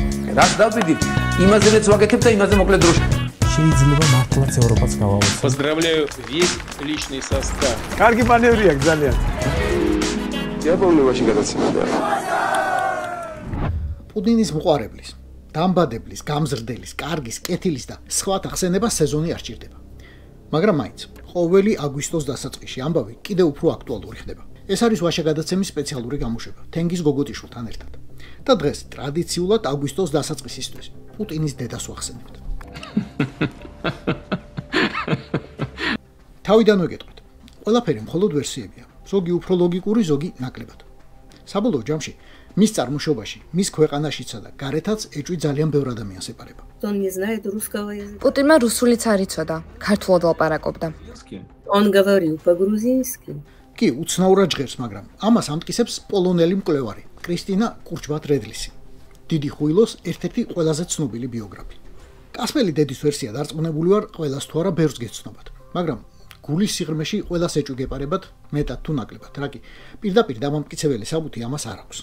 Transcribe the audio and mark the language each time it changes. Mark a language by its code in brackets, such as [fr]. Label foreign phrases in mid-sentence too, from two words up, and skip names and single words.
[ka] ვაკეთებ. რაც დავიდით, იმაზეც ვაკეთებ და იმაზე მოკლედ დროში. შეიძლება მართლაც ევროპაც გავავსო. [ru] Поздравляю весь личный состав. [ka] კარგი მანევრია ძალიან. დიაპოლოვაში გადაცემდა. პუტინის მოყარებლის, დამბადებლის, გამზრდელის, კარგის, კეთილის და სხვათა ხსენება სეზონი არ ჭირდება. მაგრამ მაინც ყოველი აგვისტოს დასაწყისში ამბავი კიდევ უფრო აქტუალური ხდება. ეს არის ვაშა გადაცემის სპეციალური გამოშვება თენგიზ გოგოტიშვილთან ერთად. და დღეს ტრადიციულად აგვისტოს დასაწყისისთვის პუტინის დედას ვახსენებთ. თავიდან ვეკითხოთ. ყველაფერი მხოლოდ ვერსიებია. ზოგი უფრო ლოგიკური, ზოგი ნაკლებად. საბოლოო ჯამში მის წარმოშობაში, მის ქვეყანაშიცა და გარეთაც ეჭვი ძალიან ბევრ ადამიანს ეპარება. [ru] Он не знает русского языка. [ka] პუტინმა რუსულიც არ იცოდა, ქართულად ლაპარაკობდა. [ru] Он говорил по-грузински. [ka] კი, უცნაურად ჟღერს, მაგრამ ამას ამტკიცებს პოლონელი მკვლევარი კრისტინა კურჩბატ-რედლისი. დიდი ხუილოს ერთ-ერთი ყველაზე ცნობილი ბიოგრაფი. კასპელი დედის ვერსია დარწმუნებული ვარ, ყველას თუ არა ბევრს გეცნობათ, მაგრამ გულის სიღრმეში ყველას ეჭვი გეპარებათ, მეტად თუ ნაკლებად, რა კი, პირდაპირ დამამტკიცებელი საბუთი ამას არ აქვს.